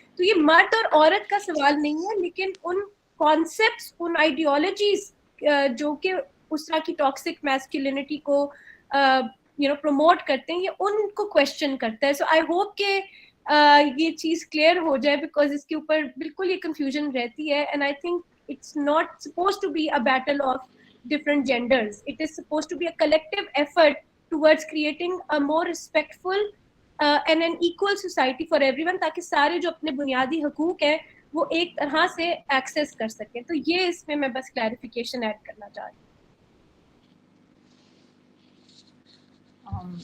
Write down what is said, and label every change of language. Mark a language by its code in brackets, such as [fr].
[ur] تو یہ مرد اور عورت کا سوال نہیں ہے، لیکن ان کانسیپٹس، ان آئیڈیالوجیز جو کہ اس طرح کی ٹاکسک میسکولینٹی کو پروموٹ کرتے ہیں، یہ ان کو کویسچن کرتا ہے. [en] so I hope [ur] کہ یہ چیز کلیئر ہو جائے، بیکاز اس کے اوپر بالکل یہ کنفیوژن رہتی ہے. [en] And I think it's not suppose to be a battle of different genders. It is supposed to be a collective effort towards creating a more respectful and an equal society for everyone, [ur] تاکہ سارے جو اپنے بنیادی حقوق ہیں وہ ایک طرح سے ایکسیس کر سکیں. تو یہ اس میں بس کلیریفیکیشن ایڈ کرنا چاہ رہی ہوں.